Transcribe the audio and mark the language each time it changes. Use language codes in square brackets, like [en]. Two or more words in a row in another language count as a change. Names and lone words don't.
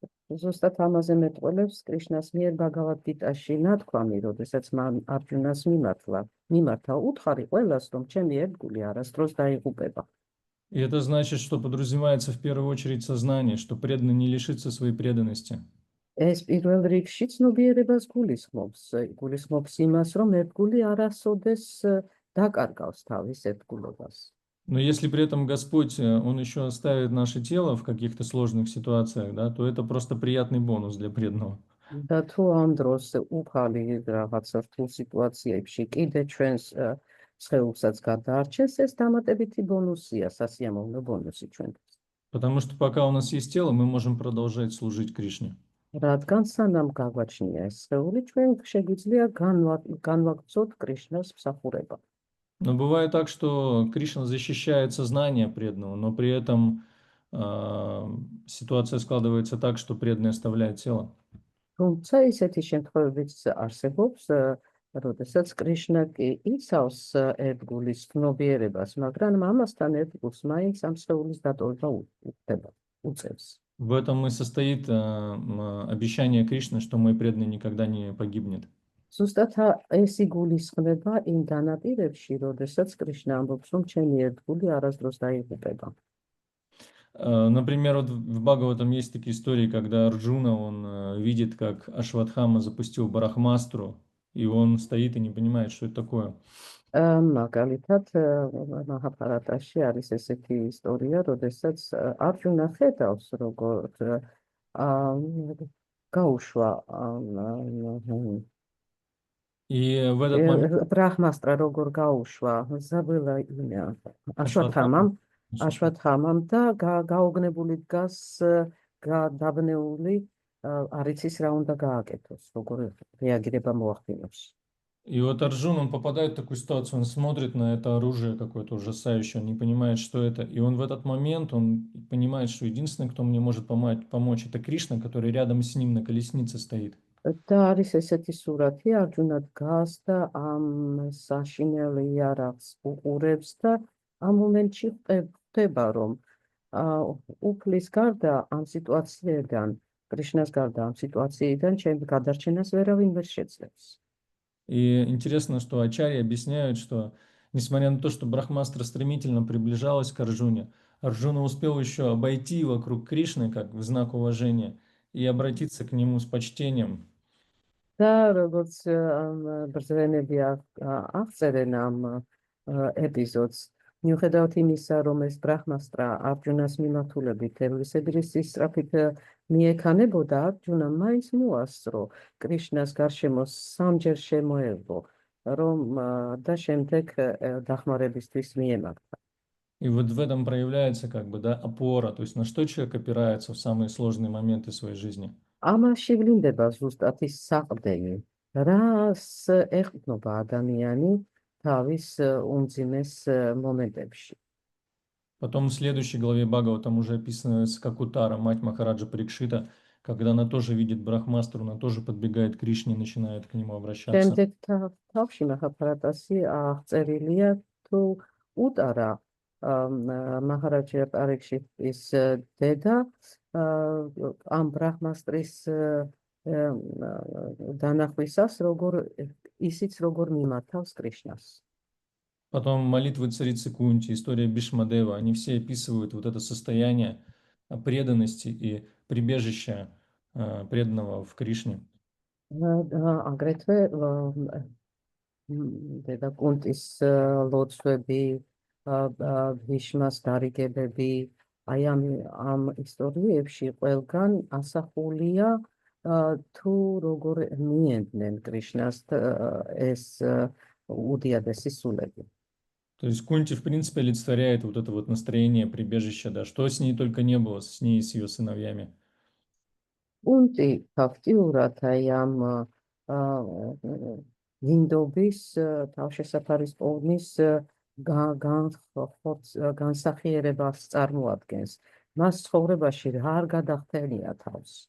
[ka] ზუსტად ამაზე მეტყველებს კრიშნას მიერ ბაგავად-გიტაში ნათქვამი, როდესაც მან არჯუნას მიმართა უთხარი ყველას, რომ ჩემი ერთგული არასდროს დაიღუპება. [ru] И это значит, что подразумевается в первую очередь сознание, что преданный не лишится своей преданности. [ka] ეს პირველ რიგში ცნობიერებას გულისხმობს იმას, რომ ერთგული არასოდეს დაკარგავს თავის ერთგულობას. [ru] Но если при этом Господь, Он еще оставит наше тело в каких-то сложных ситуациях, да, то это просто приятный бонус для преданного. [ka] და თუ ამ დროს უფალი რაღაცა რთულ სიტუაციებში კიდე ჩვენს სხეულსაც გადაარჩენს, ეს დამატებითი ბონუსია, სასიამოვნო ბონუსი ჩვენთვის. [ru] Потому что пока у нас есть тело, мы можем продолжать служить Кришне. [ka] რადგან სანამ გაგვაჩნია ეს სხეული, ჩვენ შეგვიძლია განვაგრძოთ კრიშნას მსახურება. [ru] Но бывает так, что Кришна защищает сознание преданного, но при этом ситуация складывается так, что преданный оставляет тело. [ka] თუმცა ისეთი შემთხვევებიც არსებობს, როდესაც კრიშნა კი იცავს ერთგულის ცნობიერებას, მაგრამ ამასთან ერთგულს მაინც ამ სხეულის დატოვება უწევს. [ru] В этом и состоит обещание Кришны, что мой преданный никогда не погибнет. [ka] ზუსტად ეს იგულისხმება იმ განაპირებში, როდესაც კრიშნა ამბობს, რომ ჩემი ერთგული არასდროს დაიღუპება. [ru] Например, вот в Бхагаватам есть такие истории, когда Арджуна, он видит, как Ашватхама запустил Брахмастру, и он стоит и не понимает, что это такое. [ka] მაგალითად, მაჰაბჰარატაში არის ესეთი ისტორია, როდესაც არჯუნა ხედავს, როგორ გაუშვა [ru] И в этот момент [ka] ბრაჰმასტრა როგორ გაუშვა ზაბელა აშვათამამ და გაოგნებული დგას გადაბნეული არ იცის რა უნდა გააკეთოს, როგორ რეაგირება მოახდინოს. [ru] И вот Арджун, он попадает в такую ситуацию, он смотрит на это оружие какое-то ужасающее, он не понимает, что это. И он в этот момент, он понимает, что единственный, кто мне может помочь, это Кришна, который рядом с ним на колеснице стоит. [ka] და არის ესეთი სურათი, არჯუნა დგას და ამ საშინელ იარაღს უყურებს და ამ მომენტში ხვდება, რომ უფლის გარდა ამ სიტუაციიდან, კრიშნას გარდა ამ სიტუაციიდან ჩემს გადარჩენას ვერავინ ვერ შეძლებს. [ru] И интересно, что ачарьи объясняют, что несмотря на то, что Брахмастра стремительно приближалась к Арджуне, Арджуна успел еще обойти вокруг Кришны, как в знак уважения, и обратиться к нему с почтением. [ka] და როგორც ბრძენები აღწერენ ამ ეპიზოდს, მიუხედავად იმისა, რომ ეს ბრაჰმასტრა არჯუნას მიმართულებით ევლისებირის სისწრაფით მიექანებოდა, არჯუნა მაინც მოასწრო კრიშნას გარშემო სამჯერ შემოევლო, რომ და შემდეგ დახმარებისთვის მიემართა. [ru] И вот в этом проявляется как бы, да, опора, то есть на что человек опирается в самые сложные моменты своей жизни. [ka] ამაში ვლინდება зустат ის საყრდენი, რას ეხმობა ადამიანი თავის უმძიმეს მომენტებში. [ru] Потом в следующей главе Бхагаватам уже описывается, как Утара, мать Махараджа Парикшита, когда она тоже видит Брахмастру, она тоже подбегает к Кришне и начинает к нему обращаться. [ka] შემდეგ თავში მაჰაბჰარატაში აღწერილია თუ უტარა მაჰარაჯა პარიქშიტის დედა ამ ბრაჰმასტრის დანახვისას ისიც როგორ მიმართავს კრიშნას. [ru] Потом молитвы царицы Кунти, история Бишмадева, они все описывают вот это состояние преданности и прибежища преданного в Кришне. [ka] აგრეთვე დედა კუნტის ლოცვები, ბიშმას დარიგებები, აი ამ ისტორიებში ყველგან ასახულია თუ როგორ მიენდნენ კრიშნას ეს უდიადესი სულები. [ru] То есть Кунти, в принципе, олицетворяет вот это вот настроение прибежища, да, что с ней только не было, с ней и с ее сыновьями. [ka] კუნტი ფაქტიურად აი ამ მინდობის თავშესაფარის პოვნის განსახიერებას წარმოადგენს. მას ცხოვრებაში რა არ გადახდენია თავს.